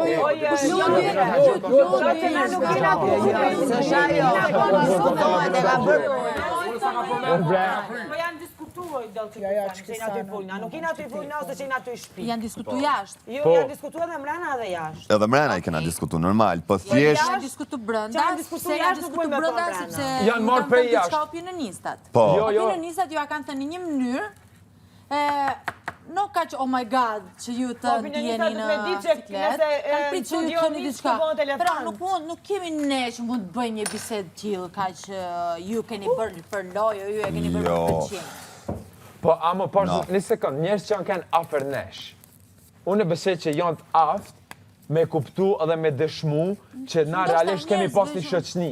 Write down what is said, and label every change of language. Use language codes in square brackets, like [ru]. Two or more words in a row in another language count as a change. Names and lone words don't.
[sq] Nuk jena të i folna ose që jena të i shpi. Janë diskutu jashtë. Jo, janë diskutu edhe mrena edhe jashtë. Edhe mrena i kena diskutu, normal, po thjesht... Janë diskutu brënda, sepse janë diskutu brënda, sepse janë marrë prej jashtë. diçka opinionistat. Po. Opinionistat ju a kanë thënë një mënyrë, nuk ka që [en] oh my god [sq] që ju të ndjeni në ciklet, kanë pritë që ju të thëni diçka. Pra nuk kemi ne që mund të bëjmë një bisedë tillë, ka që ju keni bërë për lojë, ju e keni bërë për pëlqim. Po, amo, po, një sekund, njerës që janë kanë afer nesh. Unë besoj që janë të aft me kuptu edhe me dëshmu që na realisht kemi pas një shoqni.